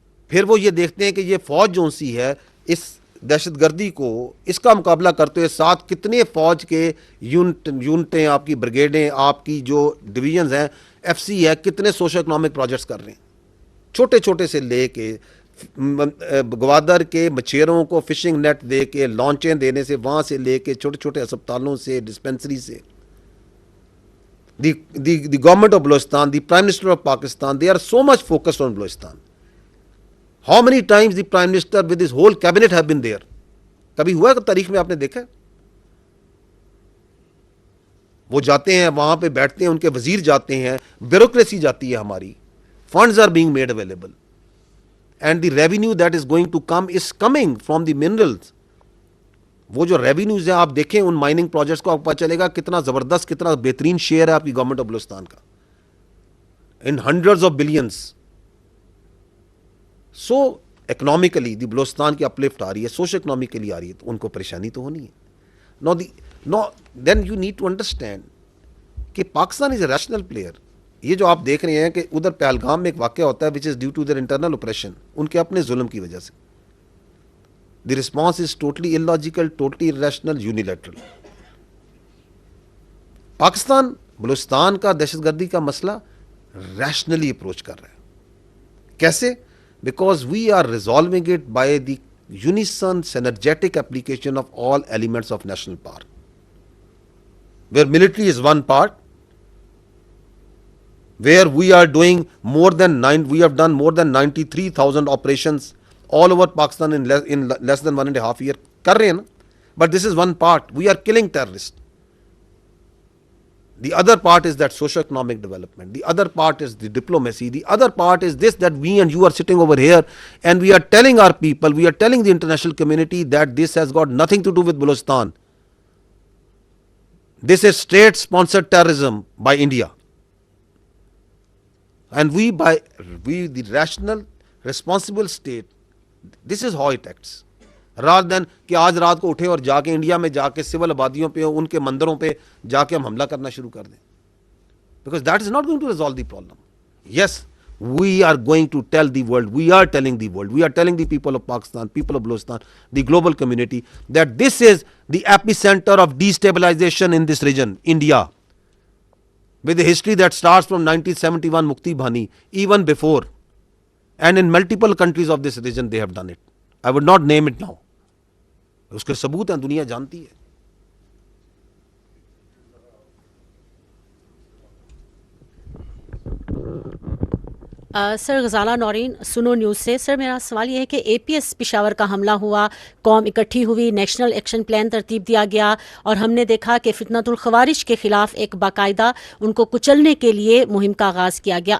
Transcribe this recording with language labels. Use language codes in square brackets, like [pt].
[ur] پھر وہ یہ دیکھتے ہیں کہ یہ فوج جو سی ہے اس دہشت گردی کو اس کا مقابلہ کرتے ہوئے ساتھ کتنے فوج کے یونٹیں, آپ کی بریگیڈیں, آپ کی جو ڈویژنز ہیں, ایف سی ہے, کتنے سوشل اکنامک پروجیکٹس کر رہے ہیں, چھوٹے چھوٹے سے لے کے گوادر کے مچھیروں کو فشنگ نیٹ دے کے, لانچیں دینے سے, وہاں سے لے کے چھوٹے چھوٹے اسپتالوں سے, ڈسپینسری سے. [en] The government of Balochistan, the Prime Minister of Pakistan, they are so much focused on Balochistan. How many times the Prime Minister with his whole cabinet have been there? [ur] کبھی ہوا ہے تاریخ میں آپ نے دیکھا ہے؟ وہ جاتے ہیں وہاں پہ بیٹھتے ہیں, ان کے وزیر جاتے ہیں, بیوروکریسی جاتی ہے ہماری, [en] funds are being made available and the revenue that is going to come is coming from the minerals. [ur] وہ جو ریونیوز ہیں آپ دیکھیں ان مائننگ پروجیکٹس کو, آپ کو پتہ چلے گا کتنا زبردست, کتنا بہترین شیئر ہے آپ کی گورنمنٹ آف بلوچستان کا, [en] In hundreds of billions. So economically the [ur] بلوچستان کی اپلفٹ آ رہی ہے, سوشل اکنامکلی آ رہی ہے, تو ان کو پریشانی تو ہونی ہے. [en] No then you need to understand کہ Pakistan is a rational player. [ur] یہ جو آپ دیکھ رہے ہیں کہ ادھر پہلگام میں ایک واقعہ ہوتا ہے [en] which is due to their internal operation, [ur] ان کے اپنے ظلم کی وجہ سے. [en] The response is totally illogical, totally irrational, unilateral. [ur] Pakistan Balochistan کا دہشت گردی کا مسئلہ ریشنلی اپروچ کر رہا ہے. کیسے؟ [en] Because we are resolving it by the unison synergetic application of all elements of national park, where military is one part, where we are doing we have done more than 93,000 operations all over Pakistan in less than 1.5 years. [ur] کر رہے ہیں نا, [en] but this is one part. We are killing terrorists. The other part is that socio-economic development. The other part is the diplomacy. The other part is this, that we and you are sitting over here and we are telling our people, we are telling the international community that this has got nothing to do with Balochistan. This is state-sponsored terrorism by India. And we, the rational, responsible state, this is how it acts. rather than [ur] کہ آج رات کو اٹھے اور جا کے India میں جا کے سول آبادیوں پہ, ان کے مندروں پہ جا کے ہم حملہ کرنا شروع کر دیں. [en] Because that is not going to resolve the problem. Yes, we are going to tell the world, we are telling the world, we are telling the people of Pakistan, people of Balochistan, the global community, that this is the epicenter of destabilization in this region, India. With a history that starts from 1971 Mukti Bhani, even before. And in multiple countries of this region they have done it. I would not name it now. [ur] اس کے ثبوت ہیں, دنیا جانتی ہے. سر غزالہ نورین, سنو news سے. سر میرا سوال یہ ہے کہ اے پی ایس پشاور کا حملہ ہوا, قوم اکٹھی ہوئی, نیشنل ایکشن پلان ترتیب دیا گیا, اور ہم نے دیکھا کہ فتنۃ الخوارج کے خلاف ایک باقاعدہ ان کو کچلنے کے لیے مہم کا آغاز کیا گیا.